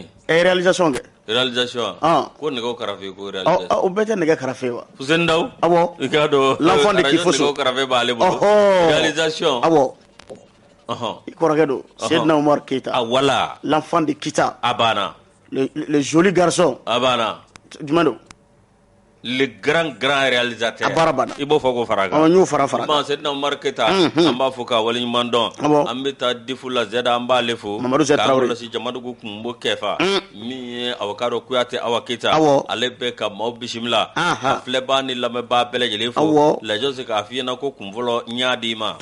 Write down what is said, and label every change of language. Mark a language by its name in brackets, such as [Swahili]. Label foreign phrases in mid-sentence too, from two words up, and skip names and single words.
[Bambara] réalisation kɛ réalisation ko nɛgɛw karafe ko réalisation o bɛɛ tɛ nɛgɛ karafe wa Fuseni Dawu i k'a dɔn [French] l'enfant de Kifoso [Bambara] nɛgɛw karafe b'ale bolo réalisation i kɔrɔkɛ don Seydina Umaru Keyita wala [French] l'enfant de Kita [Bambara] a banna [French] le joli garçon [Bambara] a banna jumɛn don [French] le grand réalisateur [Bambara] a baara banna i b'o fɔ ko fara kan n y'o fara Seydina Umaru Keyita an b'a fɔ k'a waleɲuman dɔn an bɛ taa difu la Zɛda an b'ale fo Mamadu Zɛ Tarawele k'a kɔlɔsi Jamadugu Kunbo Kɛfa min ye k'a dɔn Kuyatɛ Awa Keyita ale bɛ ka maaw bisimila a filɛbaa ni lamɛnbaa bɛɛ lajɛlen fo lajɛ se k'a f'i ɲɛna ko kun fɔlɔ n y'a d'i ma